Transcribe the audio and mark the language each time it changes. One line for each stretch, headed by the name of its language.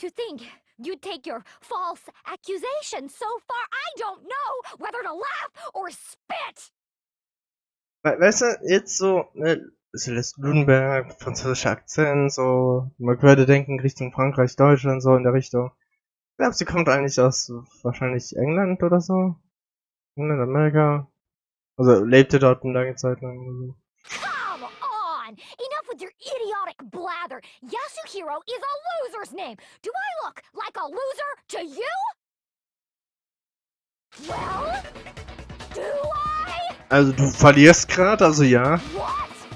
English: To think you take your false accusations so far, I don't know whether to laugh or spit.
German: Weißt du, jetzt so, ne, Celeste Blumenberg, französischer Akzent, so, man würde denken Richtung Frankreich, Deutschland, so in der Richtung. Ich glaube, sie kommt eigentlich aus, wahrscheinlich England oder so. England, Amerika. Also, lebte dort eine lange Zeit lang. Oder so.
English: Come on! Enough with your idiotic blather. Yasuhiro is a loser's name. Do I look like a loser to you? Well, do I?
German: Also, du verlierst gerade, also ja.
English: What?